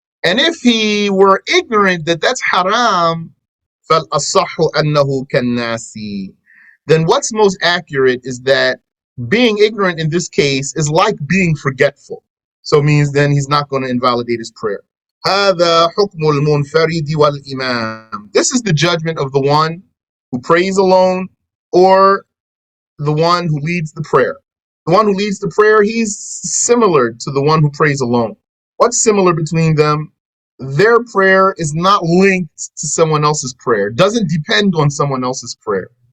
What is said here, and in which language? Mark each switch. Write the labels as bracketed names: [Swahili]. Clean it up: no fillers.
[English] And if he were ignorant that that's haram, [Arabic] فَالْأَصَحُ أَنَّهُ كَالنَّاسِ. [English] then what's most accurate is that being ignorant in this case is like being forgetful. So it means then he's not going to invalidate his prayer. [Arabic] هذا حكم المنفرد والإمام. [English] This is the judgment of the one who prays alone or the one who leads the prayer. The one who leads the prayer, he's similar to the one who prays alone. What's similar between them? Their prayer is not linked to someone else's prayer, doesn't depend on someone else's prayer.